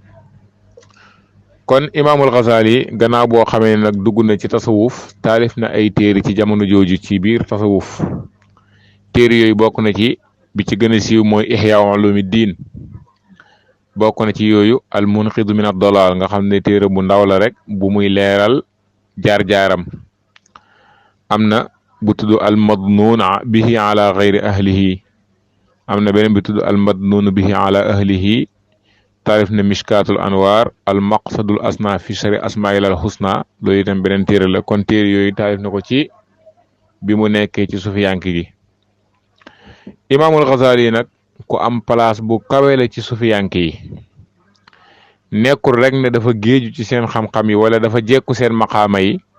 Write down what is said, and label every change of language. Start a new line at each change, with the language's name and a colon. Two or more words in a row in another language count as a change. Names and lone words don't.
Wolof: kon Imaamul Ghazali gannaaw boo xamee nag dugg na ci tasawuf taalif na ay téere ci jamono jooju ci biir tasawuf téere yooyu bokk na ci bi ci gën a siiw mooy Ihya Ulumuddin bokk na ci yooyu al munqidu min ad-dalal nga xam ne téere bu ndaw la rek bu muy leeral jaar-jaaram am na bu tudd al madnun bihi ala ghayri ahlihi am na beneen bi tudd al madnun bihi ala ahlihi taarif na mishkatul anwar al maqsadul asna fi shari asmail al husna loolu itam beneen téere la kon téere yooyu taarif na ko ci bi mu nekkee ci sufiyanki gi Imaamul Ghazali nag ku am place bu kawe la ci sufiyanke yi nekkul rek ne dafa géeju ci seen xam-xam yi wala dafa jekku seen maqaama yi